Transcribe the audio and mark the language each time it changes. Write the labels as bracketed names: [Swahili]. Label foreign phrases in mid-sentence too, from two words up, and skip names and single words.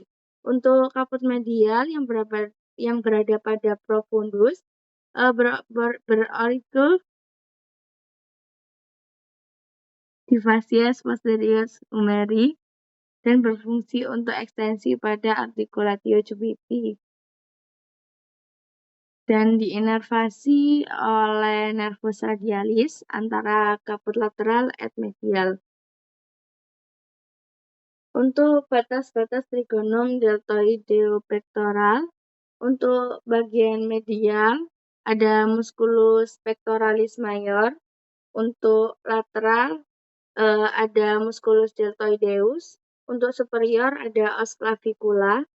[Indonesian] Untuk caput medial yang berada pada profundus berorigo di [Latin] facies posterior humeri [Indonesian] dan berfungsi untuk ekstensi pada [Latin] articulatio jupiti [Indonesian] dan diinervasi oleh [Latin] nervus radialis [Indonesian] antara [Latin] caput lateral et medial. [Indonesian] Untuk batas-batas [Latin] trigonum deltoideo-pectoral, [Indonesian] untuk bagian medial ada [Latin] musculus pectoralis major, [Indonesian] untuk lateral ada [Latin] musculus deltoideus, [Indonesian] untuk superior ada [Latin] os clavicula,